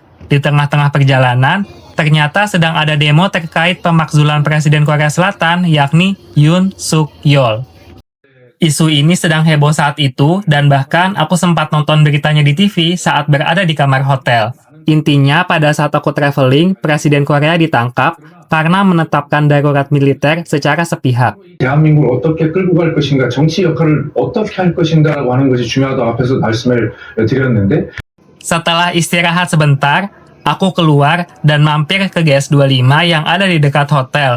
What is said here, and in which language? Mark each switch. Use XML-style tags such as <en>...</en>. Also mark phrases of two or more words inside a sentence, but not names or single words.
<id>Di tengah-tengah perjalanan, ternyata sedang ada demo terkait pemakzulan Presiden Korea Selatan, yakni Yoon Suk Yeol. Isu ini sedang heboh saat itu, dan bahkan aku sempat nonton beritanya di TV saat berada di kamar hotel. Intinya, pada saat aku traveling, Presiden Korea ditangkap karena menetapkan darurat militer secara sepihak.</id> <ko>대한민국을 어떻게 끌고 갈 것인가, 정치 역할을 어떻게 할 것인가라고 하는 것이 중요하다고 앞에서 말씀을 드렸는데</ko> <id>Setelah istirahat sebentar, aku keluar dan mampir ke GS25 yang ada di dekat hotel.</id>